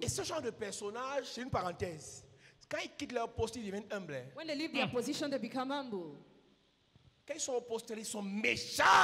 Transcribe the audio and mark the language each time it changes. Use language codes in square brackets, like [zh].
[fr] Et ce genre de personnage, c'est une parenthèse. Quand ils quittent leur poste, ils deviennent humbles. [en] When they leave their position, they become humble. [fr] Quand ils sont au poste, ils sont méchants.